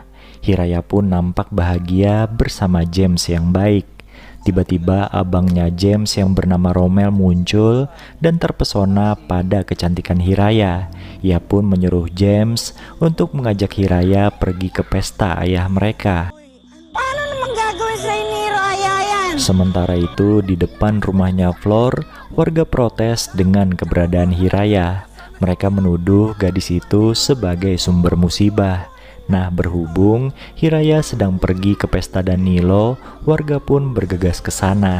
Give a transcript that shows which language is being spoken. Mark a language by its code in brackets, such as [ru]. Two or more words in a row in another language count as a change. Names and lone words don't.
[id] Hiraya pun nampak bahagia bersama James yang baik. Tiba-tiba abangnya James yang bernama Romel muncul dan terpesona pada kecantikan Hiraya. Ia pun menyuruh James untuk mengajak Hiraya pergi ke pesta ayah mereka. [tl] Paano naman gagawin sa ni Raya yan? [id] Sementara itu di depan rumahnya Flor, warga protes dengan keberadaan Hiraya. Mereka menuduh gadis itu sebagai sumber musibah. Nah, berhubung Hiraya sedang pergi ke pesta Danilo, warga pun bergegas ke sana.